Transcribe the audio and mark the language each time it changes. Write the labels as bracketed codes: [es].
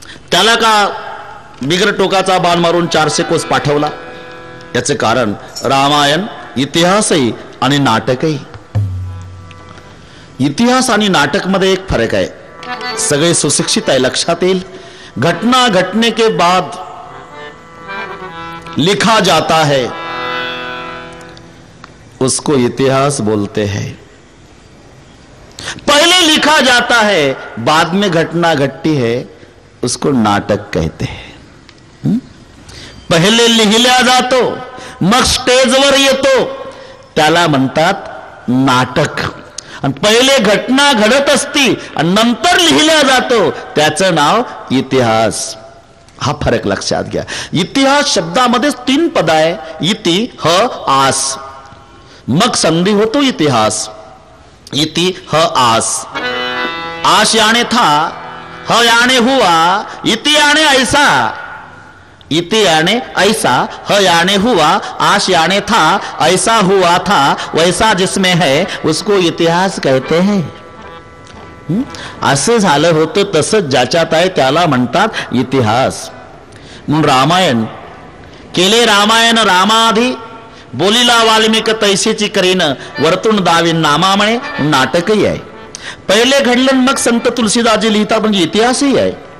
[mr] त्याला का बिगर टोकाचा बाण मारून 400 कोस पाठवला? याचे कारण रामायण इतिहासही आणि नाटकही. इतिहास आणि नाटक मध्ये एक फरक आहे. सगळे सुशिक्षित आहे, लक्षात येईल. [hi] घटना घटने के बाद लिखा जाता है, उसको इतिहास बोलते हैं. पहले लिखा जाता है, बाद में घटना घटती है, उसको नाटक कहते हैं. [mr] पहिले लिहिल्या जातो, मग स्टेजवर येतो, त्याला म्हणतात नाटक. आणि पहिले घटना घडत असती आणि नंतर लिहिल्या जातो, त्याचं नाव इतिहास. हा फरक लक्षात घ्या. इतिहास शब्दामध्ये 3 पद आहे, इति, ह, आस. मग संधी होतो इतिहास. [hi] इति ह आस, आश याने था, ह याने हुआ, इति याने ऐसा, इति याने ऐसा, ह याने हुआ, आश याने था, ऐसा हुआ था, वैसा जिसमें है उसको इतिहास कहते हैं. [mr] असं झालं होतं तसंच ज्याच्यात आहे त्याला म्हणतात इतिहास. म्हणून रामायण केले रामायण रामाधी, बोलिला वाल्मिक तैसीची करीन, वरतून दावीन नामा म्हणे नाटकही आहे. पहिले घडलं मग संत तुलसीदासजी लिहितात म्हणजे इतिहासही आहे.